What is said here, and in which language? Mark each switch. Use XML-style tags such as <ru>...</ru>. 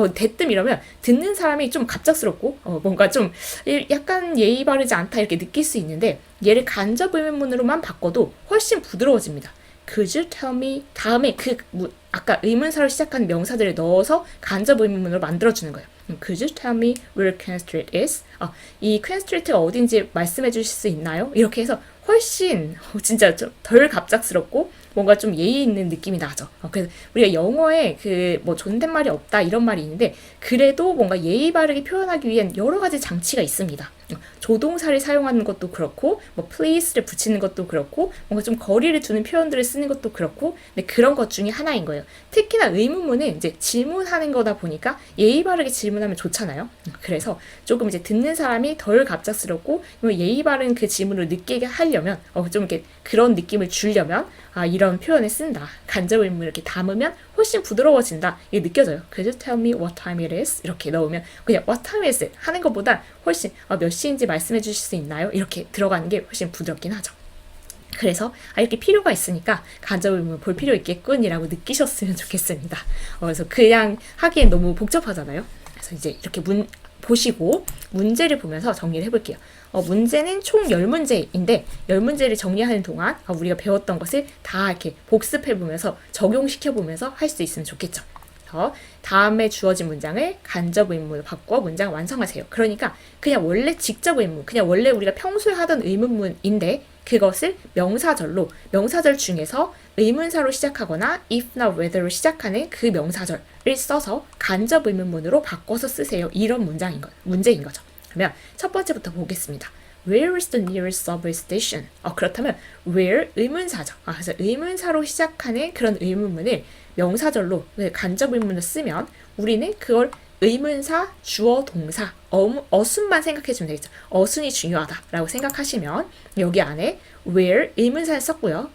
<ko>대뜸 이러면 듣는 사람이 좀 갑작스럽고 뭔가 좀 약간 예의 바르지 않다 이렇게 느낄 수 있는데 얘를 간접 의문문으로만 바꿔도 훨씬 부드러워집니다.</ko> <en>Could you tell me?</en> <ko>다음에 아까 의문사로 시작한 명사들을 넣어서 간접 의문문으로 만들어주는 거예요.</ko> <en>Could you tell me where Queen Street is?</en> <ko>이 Queen Street가 어딘지 말씀해 주실 수 있나요? 이렇게 해서 훨씬 진짜 좀 덜 갑작스럽고 뭔가 좀 예의 있는 느낌이 나죠. 그래서 우리가 영어에 그 뭐 존댓말이 없다 이런 말이 있는데 그래도 뭔가 예의 바르게 표현하기 위한 여러 가지 장치가 있습니다. 조동사를 사용하는 것도 그렇고 뭐 please를 붙이는 것도 그렇고 뭔가 좀 거리를 두는 표현들을 쓰는 것도 그렇고 근데 그런 것 중에 하나인 거예요. 특히나 의문문은 이제 질문하는 거다 보니까 예의 바르게 질문하면 좋잖아요. 그래서 조금 이제 듣는 사람이 덜 갑작스럽고 예의 바른 그 질문을 느끼게 하려면 좀 이렇게 그런 느낌을 주려면 이런 표현을 쓴다. 간접 의문을 이렇게 담으면 훨씬 부드러워진다. 이게 느껴져요.</ko> <en>Could you tell me what time it is?</en> <ko>이렇게 넣으면 그냥</ko> <en>what time is it?</en> <ko>하는 것보다 훨씬 몇 시인지 말씀해 주실 수 있나요? 이렇게 들어가는 게 훨씬 부드럽긴 하죠. 그래서 이렇게 필요가 있으니까 간접 의문을 볼 필요 있겠군이라고 느끼셨으면 좋겠습니다. 그래서 그냥 하기엔 너무 복잡하잖아요. 그래서 이제 이렇게 보시고 문제를 보면서 정리를 해볼게요. 문제는 총 10문제인데 10문제를 정리하는 동안 우리가 배웠던 것을 다 이렇게 복습해보면서 적용시켜보면서 할 수 있으면 좋겠죠. 다음에 주어진 문장을 간접 의문으로 바꿔 문장을 완성하세요. 그러니까 그냥 원래 직접 의문, 그냥 원래 우리가 평소에 하던 의문문인데 그것을 명사절 중에서 의문사로 시작하거나 if나 whether로 시작하는 그 명사절을 써서 간접 의문문으로 바꿔서 쓰세요. 이런 문제인 거죠. 그러면 첫 번째부터 보겠습니다.</ko> <en>Where is the nearest subway station?</en> <ko>그렇다면 where 의문사죠. 그래서 의문사로 시작하는 그런 의문문을 명사절로 간접 의문을 쓰면 우리는 그걸 의문사, 주어, 동사, 어순만 생각해주면 되겠죠. 어순이 중요하다라고 생각하시면 여기 안에 where 의문사를 썼고요.</ko>